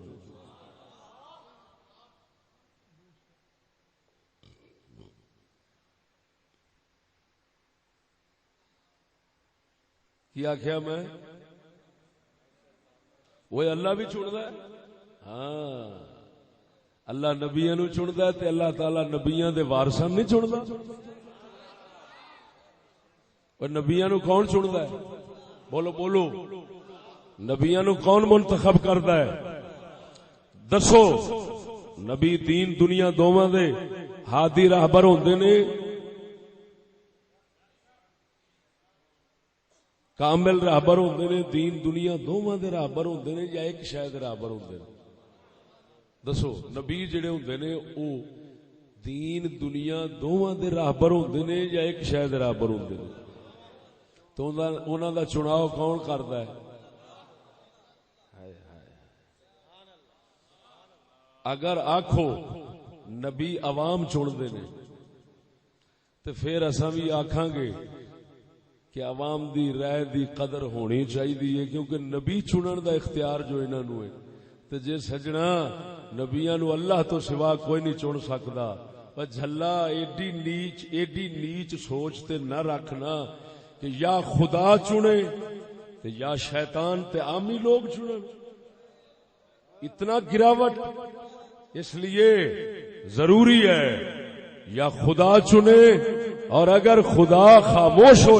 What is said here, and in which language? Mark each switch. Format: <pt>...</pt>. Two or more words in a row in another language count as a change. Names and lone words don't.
<ur>کیا کیا میں وہ اللہ بھی چنتا ہے.</ur> <pa>ہاں اللہ نبیاں نو چنتا ہے تے اللہ تعالی نبیاں دے وارثاں نہیں چنتا. اور نبیاں نو کون چنتا ہے؟ بولو نبیاں نو کون منتخب کرتا ہے؟ دسو. نبی دین دنیا دوواں دے ہادی راہبر ہوندے نے، کامل راہبر ہوندے نے. دین دنیا دوواں دے راہبر ہوندے نے یا ایک شے دے راہبر ہوندے نے؟ دسو. نبی جڑے ہوندے نے او دین دنیا دوواں دے راہبر ہوندے نے یا ایک شے دے راہبر ہوندے نے؟ تو انہاں دا چناؤ کون کردا ہے؟ اگر آکھو نبی عوام چندے نے تو پھر اساں بھی آکھاں گے کہ عوام دی رائے دی قدر ہونی چاہیے، کیونکہ نبی چنن دا اختیار جو انہاں نو ہے. تے جے سجنا نبیاں نو اللہ تو سوا کوئی نہیں چن سکدا. پر جھلا ایڈی نیچ سوچ تے نہ رکھنا کہ یا خدا چنے تے یا شیطان تے عامی لوگ چنن.</pa> <ur>اتنا گراوٹ اس لیے ضروری ہے یا خدا چنے، اور اگر خدا خاموش ہو</ur>